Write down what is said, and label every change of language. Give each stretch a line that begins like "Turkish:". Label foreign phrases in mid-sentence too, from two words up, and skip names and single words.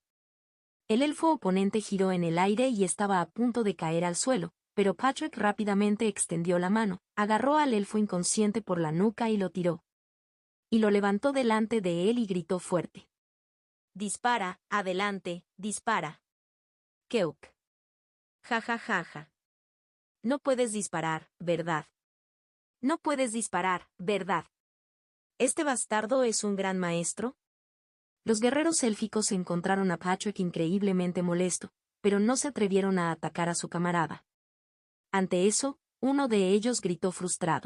Spanish: El elfo oponente giró en el aire y estaba a punto de caer al suelo, pero Patrick rápidamente extendió la mano, agarró al elfo inconsciente por la nuca y lo tiró. Y lo levantó delante de él y gritó fuerte. Dispara, adelante, dispara. Keok. Ja ja ja ja. No puedes disparar, ¿verdad? No puedes disparar, ¿verdad? ¿Este bastardo es un gran maestro? Los guerreros élficos encontraron a Patrick increíblemente molesto, pero no se atrevieron a atacar a su camarada. Ante eso, uno de ellos gritó frustrado.